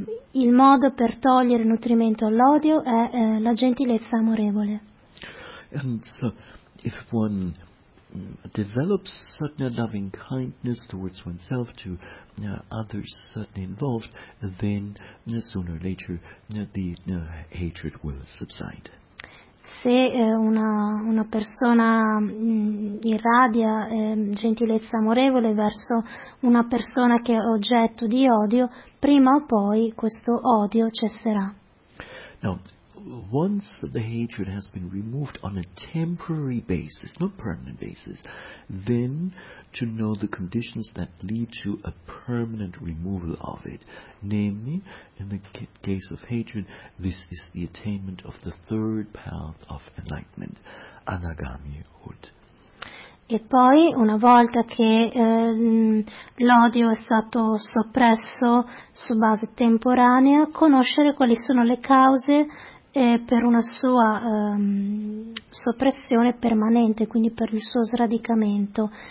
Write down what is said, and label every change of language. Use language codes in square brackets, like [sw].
[it] Il modo per togliere il nutrimento all'odio è la gentilezza amorevole. [en] And so, if one develops certain loving kindness towards oneself, to others certainly involved, then sooner or later hatred will subside. [it] Se una persona irradia gentilezza amorevole verso una persona che è oggetto di odio, prima o poi questo odio cesserà. [en] Now, once the hatred has been removed on a temporary basis, not permanent basis, then to know the conditions that lead to a permanent removal of it. Namely, in the case of hatred, this is the attainment of the third path of enlightenment, Anagami Hood. [it] E poi, una volta che l'odio è stato soppresso su base temporanea, conoscere quali sono le cause per una sua soppressione permanente, quindi per il suo sradicamento.